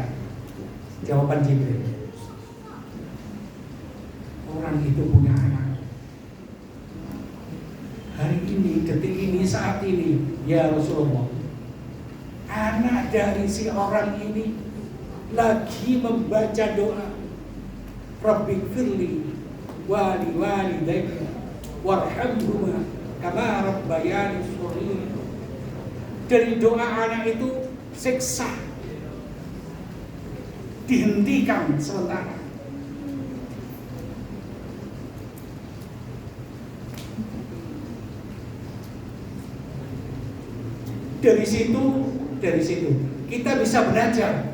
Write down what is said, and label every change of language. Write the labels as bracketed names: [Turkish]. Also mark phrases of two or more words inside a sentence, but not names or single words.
[Indonesian] Jawaban Jibril, orang itu punya anak. Hari ini, detik ini, saat ini, [Arabic] يا رسول الله, [Indonesian] anak dari si orang ini lagi membaca doa, [Arabic] ربي اغفر لي ولوالدي وارحمهما كما ربياني صغيرا. Dari doa anak itu siksa dihentikan sementara. Dari situ kita bisa belajar.